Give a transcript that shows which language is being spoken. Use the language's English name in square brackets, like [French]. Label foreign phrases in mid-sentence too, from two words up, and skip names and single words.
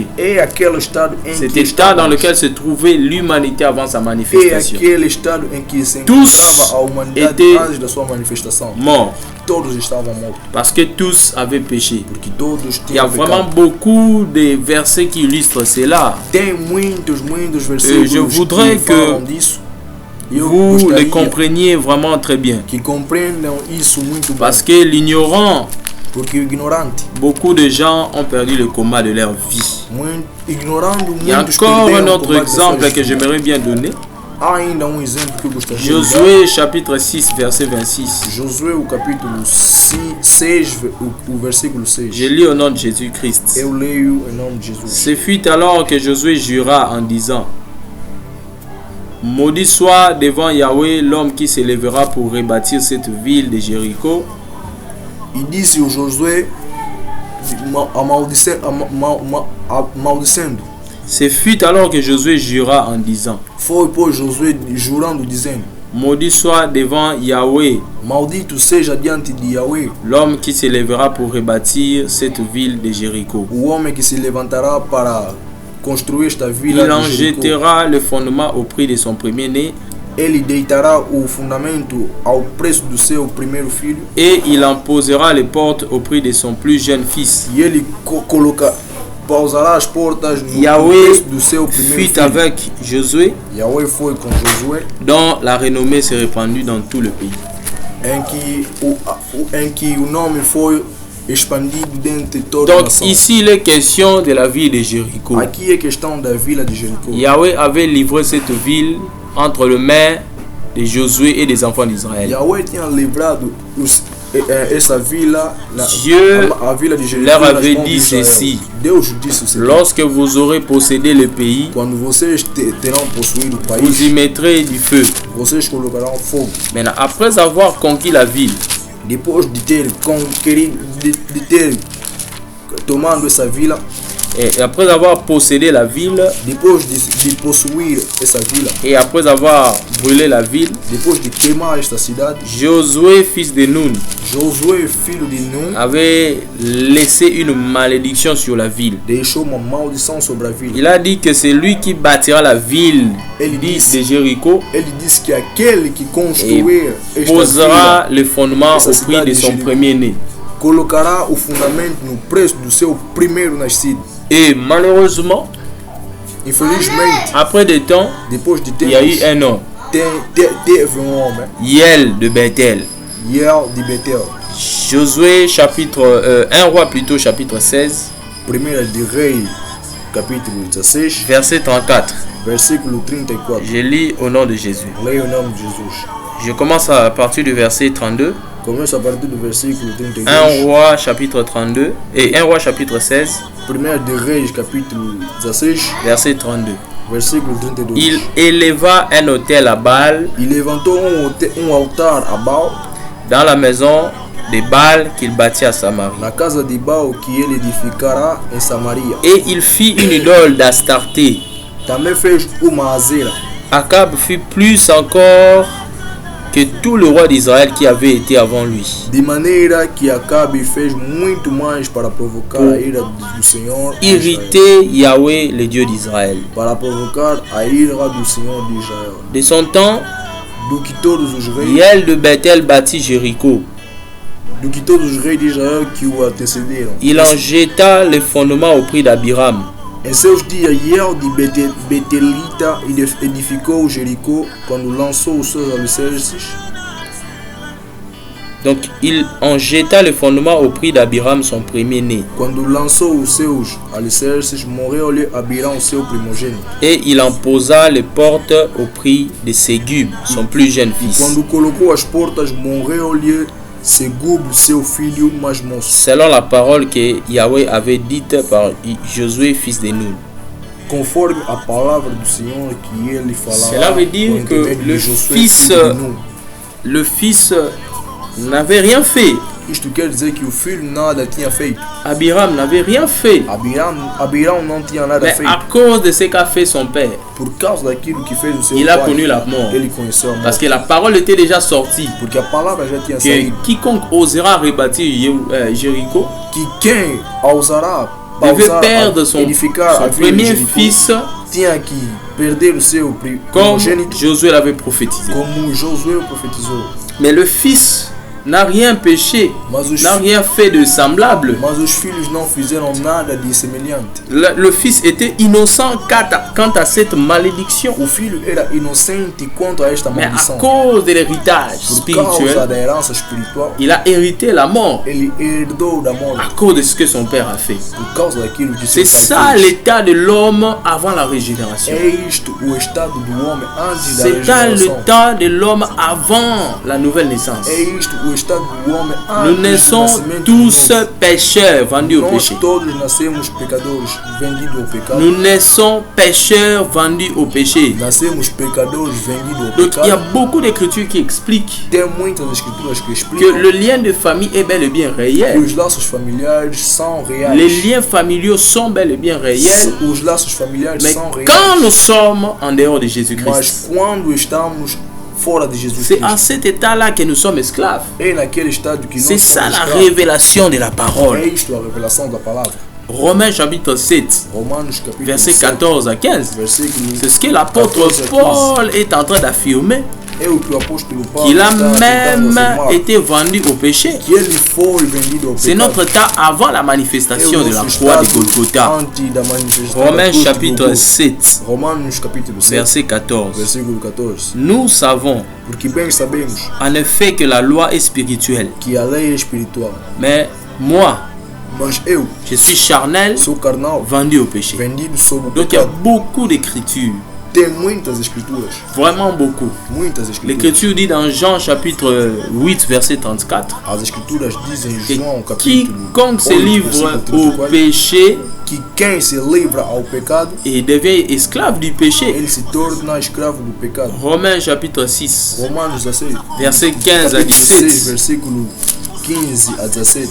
[Portuguese] é aquele estado em [French] Cet [Portuguese] que [French] état dans [Portuguese] estávamos. [French] lequel se trouvait l'humanité avant sa [Portuguese] É [French] manifestation. [Portuguese] aquele estado em que se [French] Tous [Portuguese] encontrava a humanidade [French] étaient [Portuguese] antes da sua manifestação. [French] Morts. [Portuguese] Todos estavam mortos, [French] Parce que tous avaient péché. [Portuguese] porque todos [French] Il y a [Portuguese] tinham [French] vraiment [Portuguese] pecado. [French] beaucoup de versets qui illustrent cela. [Portuguese] Tem muitos versículos [French] je voudrais [Portuguese] que falam disso. E eu [French] Vous le [Portuguese] gostaria [French] compreniez vraiment très bien. [Portuguese] que compreendam isso muito bem. [French] Parce que l'ignorant, [Portuguese] Porque o ignorante, [French] beaucoup de gens ont perdu le combat de leur vie. [Portuguese] ignorando [French] Il y a [Portuguese] muitos [French] encore un [Portuguese] perderam o [French] autre [Portuguese] combate da sua [French] exemple que [Portuguese] vida. [French] j'aimerais bien donner. [Portuguese] Há ainda um exemplo que eu gostaria de dar. [French] Josué chapitre 6 verset 26. [Portuguese] Josué, o capítulo 6, o versículo 6. [French] Je lis au nom de Jésus-Christ. [Portuguese] Eu leio em nome de Jesus. [French] Ce fut alors que Josué jura en disant: Maudit soit devant Yahweh l'homme qui s'élèvera pour rebâtir cette ville de Jéricho. [Portuguese] E disse o Josué, maldicendo. [French] Ce fut alors que Josué jura en disant: [Portuguese] Foi pois Josué jurando, dizendo: [French] Maudit soit devant Yahweh [Portuguese] Maldito seja diante de Yahweh [French] l'homme qui s'élèvera pour rebâtir cette ville de Jéricho. [Portuguese] o homem que se levantará para construir esta vila [French] Il en [Portuguese] de Jericó. [French] jettera le fondement au prix de son premier-né, [Portuguese] Ele deitará o fundamento ao preço do seu primeiro filho, [French] et il en posera les portes au prix de son plus jeune fils. [Portuguese] e ele pausará as portas no [French] Yahweh [Portuguese] preço do seu primeiro [French] fut [Portuguese] filho. [French] avec Josué, [Portuguese] Yahweh foi com Josué, [French] dont la renommée s'est répandue dans tout le pays. [Portuguese] em que o nome foi expandido dentro de toda a [French] Donc [Portuguese] nação. [French] ici il est question de la ville de Jéricho. [Portuguese] Aqui é questão da vila de Jericó. [French] Yahweh avait livré cette ville entre les mains de Josué et des enfants d'Israël. [Portuguese] Yahweh tinha livrado essa vila, [French] Dieu [Portuguese] a vila de Jericó, [French] leur [Portuguese] nas [French] avait [Portuguese] mãos de [French] dit [Portuguese] Israel. [French] ceci: [Portuguese] Deus disse o seguinte: [French] Lorsque vous aurez possédé le pays, [Portuguese] quando vocês terão possuído o [French] vous y [Portuguese] país, [French] mettrez du feu. [Portuguese] vocês colocarão fogo. [French] Maintenant, après avoir conquis la ville, [Portuguese] Depois de ter conquerido, de ter tomado essa vila, [French] et après avoir possédé la ville, [Portuguese] depois de possuir essa vila, [French] et après avoir brûlé la ville, [Portuguese] depois de queimar esta cidade, [French] Josué, fils de Nun, [Portuguese] Josué, filho de Nun, [French] avait laissé une malédiction sur la ville. [Portuguese] deixou uma maldição sobre a vila. [French] Il a dit que c'est lui qui bâtira la ville [Portuguese] Ele disse, [French] de Jéricho [Portuguese] ele disse que aquele que [French] et [Portuguese] construir esta [French] posera [Portuguese] vila [French] le fondement au prix de son premier-né. [Portuguese] colocará o fundamento no preço do seu primeiro nascido. [French] Et malheureusement, [Portuguese] Infelizmente, [French] après des temps, [Portuguese] depois de [French] il y a eu [Portuguese] tempos, [French] un homme, [Portuguese] teve homem, [French] Hiel de Bethel. [Portuguese] Yel de Betel, [French] Josué chapitre 1 roi plutôt chapitre 16 [Portuguese] primeira de Reis, capítulo 16, [French] verset 34. [Portuguese] versículo 34. [French] Je lis au nom de Jésus. [Portuguese] Leia o nome de Jesus. [French] Je commence à partir du verset 32. [Portuguese] Começa a partir do versículo 32. [French] 1 roi chapitre 32 et 1 roi chapitre 16 [Portuguese] Primeira de Reis, capítulo 16, [French] verset 32. [Portuguese] versículo 32. [French] Il éleva un autel à Baal [Portuguese] E levantou altar a Baal [French] dans la maison de Baal qu'il bâtit à Samarie. [Portuguese] na casa de Baal que ele edificará em Samaria. [French] Et il fit une idole d'Astarté. [Portuguese] Também fez uma azera. [French] Akab fit plus encore que tout le roi d'Israël qui avait été avant lui. [Portuguese] De maneira que Acabe fez muito mais para provocar a ira do Senhor de Israel. [French] Irriter Yahweh, le Dieu d'Israël. [Portuguese] Para provocar a ira do Senhor de Israel. [French] De son temps, [Portuguese] Do que todos os reis, [French] Hiel de Bethel bâtit Jéricho. [Portuguese] do que todos os reis de Israel que o antecederam. [French] Il en jeta les fondements au prix d'Abiram. [Portuguese] Em seus dias, Yel de Betelita edificou Jericó quando lançou os seus alicerces. [French] Donc il en jeta les fondements au prix d'Abiram, son premier-né. [Portuguese] Quando lançou os seus alicerces, morreu-lhe Abirão, o seu primogênito. [French] Et il en posa les portes au prix de Ségub, son plus jeune fils. [Portuguese] Quando colocou as portas, morreu-lhe Segub, seu filho mais moço. [French] Selon la parole que Yahweh avait dite par Josué, fils de Nun. [Portuguese] Conforme a palavra do Senhor que ele falava. [French] Cela veut dire que le fils n'avait rien fait. [Portuguese] Isto quer dizer que o filho nada tinha feito. [French] Abiram n'avait rien fait. [Portuguese] Abirão não tinha nada [French] Mais [Portuguese] feito. [French] à cause de ce qu'a fait son père, [Portuguese] Por causa daquilo que fez o seu [French] il a [Portuguese] pai, [French] connu la mort. [Portuguese] ele conheceu a morte. [French] Parce que la parole était déjà sortie. [Portuguese] Porque a palavra já tinha [French] Que [Portuguese] saído. [French] quiconque osera rebâtir Jéricho [Portuguese] Que quem ousará [French] devait perdre son [Portuguese] edificar a vila de [French] premier [Portuguese] Jericó, [French] fils, [Portuguese] tinha que perder o seu [French] comme [Portuguese] primogênito, [French] Josué l'avait prophétisé. [Portuguese] como Josué profetizou. [French] Mais le fils n'a rien péché, n'a rien fait de semblable. [Portuguese] Mas os filhos não fizeram nada de semelhante. [French] Le fils était innocent quant à cette malédiction. [Portuguese] O filho era inocente quanto a esta [French] Mais à [Portuguese] maldição. [French] cause de l'héritage [Portuguese] Por causa [French] spirituel, [Portuguese] da herança espiritual, [French] il a hérité la mort [Portuguese] ele herdou da morte. [French] à cause de ce que son père a fait. [Portuguese] Por causa daquilo que [French] C'est [Portuguese] seu [French] ça [Portuguese] pai fez. [French] l'état de l'homme avant la régénération. [Portuguese] É isto o estado do homem antes da [French] C'est ça [Portuguese] regeneração. [French] l'état de l'homme avant la nouvelle naissance. [Portuguese] É isto o estado do homem [French] Nous [Portuguese] antes do [French] naissons [Portuguese] nascimento [French] tous [Portuguese] do novo. [French] pécheurs vendus au [Portuguese] Nós [French] péché. [Portuguese] todos nascemos pecadores vendidos ao pecado. [French] Nous naissons pécheurs vendus au péché. [Portuguese] Nascemos pecadores vendidos ao [French] Donc il y a [Portuguese] pecado. [French] beaucoup d'écritures qui expliquent [Portuguese] Tem muitas escrituras que [French] que [Portuguese] explicam [French] le lien de famille est bel et bien [Portuguese] que [French] réel. [Portuguese] os laços familiares são reais. [French] Les liens familiaux sont bel et bien réels. [Portuguese] Os laços familiares [French] Mais [Portuguese] são reais. [French] quand nous sommes en dehors de Jésus-Christ, [Portuguese] Mas quando estamos fora de Jesus [French] c'est en [Portuguese] Cristo, [French] cet état-là que nous sommes esclaves. [Portuguese] é naquele estado que nós [French] C'est [Portuguese] somos [French] ça la [Portuguese] escravos. [French] révélation de la parole. [Portuguese] É isto a revelação da palavra. [French] Romains chapitre 7, [Portuguese] Romanos capítulo [French] versets [Portuguese] 7, [French] 14 à 15. [Portuguese] versículo [French] C'est ce que l'apôtre [Portuguese] 14 à 15. [French] Paul est en train d'affirmer, [Portuguese] É o que o apóstolo Paulo [French] qu'il a [Portuguese] está tentando [French] même [Portuguese] afirmar, [French] été vendu au péché. [Portuguese] que ele foi vendido ao [French] C'est [Portuguese] pecado. [French] notre temps avant la [Portuguese] É [French] manifestation [Portuguese] o [French] de la [Portuguese] nosso [French] croix de [Portuguese] estado [French] Golgotha. [Portuguese] antes da manifestação da [French] Romains [Portuguese] cruz de [French] chapitre [Portuguese] Golgotha. [French] 7, [Portuguese] Romanos capítulo 7, [French] verset 14. [Portuguese] versículo 14. [French] Nous savons [Portuguese] Porque bem sabemos [French] en effet que la loi est spirituelle. [Portuguese] que a lei é espiritual, [French] Mais moi, [Portuguese] mas eu [French] je suis charnel, [Portuguese] sou carnal, [French] vendu au péché. [Portuguese] vendido sob o [French] Donc il y a [Portuguese] pecado. [French] beaucoup d'écritures, [Portuguese] Tem muitas escrituras, [French] vraiment beaucoup. [Portuguese] muitas escrituras. [French] L'écriture dit dans Jean chapitre 8, verset 34, [Portuguese] As escrituras dizem em [French] que [Portuguese] João capítulo [French] quiconque se [Portuguese] 8, [French] livre [Portuguese] versículo [French] au [Portuguese] 34, [French] péché [Portuguese] que quem se livra ao pecado, [French] et devient esclave du péché. [Portuguese] ele se torna escravo do pecado. [French] Romains chapitre 6, [Portuguese] Romanos 16, [French] verset 15 à [Portuguese] capítulo 6, [French] 17. [Portuguese] versículo 15 a 17.